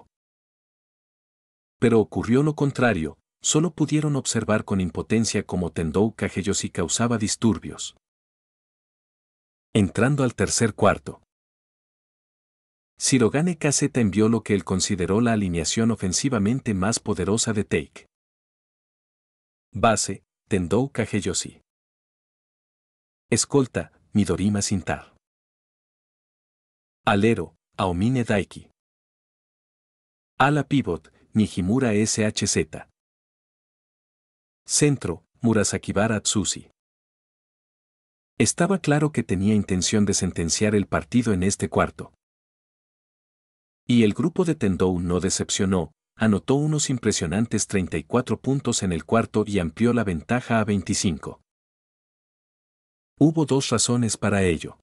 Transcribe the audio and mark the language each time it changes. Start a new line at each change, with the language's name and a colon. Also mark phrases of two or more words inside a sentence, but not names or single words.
Spanish: Pero ocurrió lo contrario, solo pudieron observar con impotencia cómo Tendou Kageyoshi causaba disturbios. Entrando al tercer cuarto, Shirogane Kaseta envió lo que él consideró la alineación ofensivamente más poderosa de Take. Base, Tendou Kageyoshi. Escolta, Midorima Sintar. Alero, Aomine Daiki. Ala pivot, Nijimura SHZ. Centro, Murasakibara Atsushi. Estaba claro que tenía intención de sentenciar el partido en este cuarto. Y el grupo de Tendou no decepcionó, anotó unos impresionantes 34 puntos en el cuarto y amplió la ventaja a 25. Hubo 2 razones para ello.